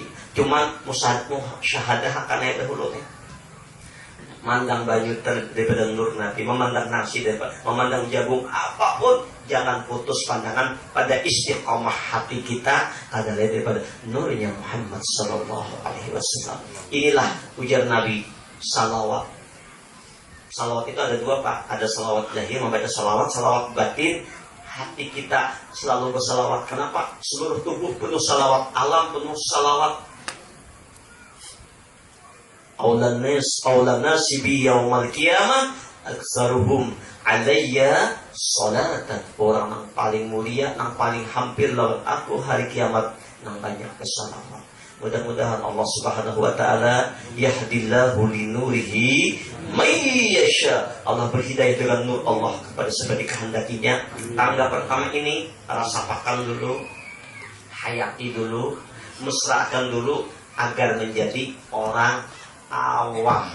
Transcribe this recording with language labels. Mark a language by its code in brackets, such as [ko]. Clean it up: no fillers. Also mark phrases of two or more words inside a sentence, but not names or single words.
[id] Cuman syahadah akan ayat dahulu nih. Mandang baju daripada nur Nabi, memandang nasi daripada, memandang jagung apapun jangan putus pandangan pada istiqomah hati kita adalah daripada nurnya Muhammad [ar] sallallahu alaihi wasallam. [id] Inilah ujar Nabi, salawat. Salawat itu ada dua, Pak. Ada salawat lahir, membaca salawat batin. Hati kita selalu bersalawat. Kenapa? Seluruh tubuh penuh salawat, alam penuh salawat. [ar] Aulan nasi bi yaumal qiyamah aktsaruhum alayya salatan. [id] Orang yang paling mulia, yang paling hampir lawan aku hari kiamat, yang banyak bersalawat. Mudah-mudahan Allah [ar] Subhanahu wa taala yahdillahu linurihi may yasha. [id] Allah berhidayah dengan nur Allah kepada siapa dikehendakinya. Tangga pertama ini rasakan dulu, hayati dulu, mesrakan dulu agar menjadi orang awam.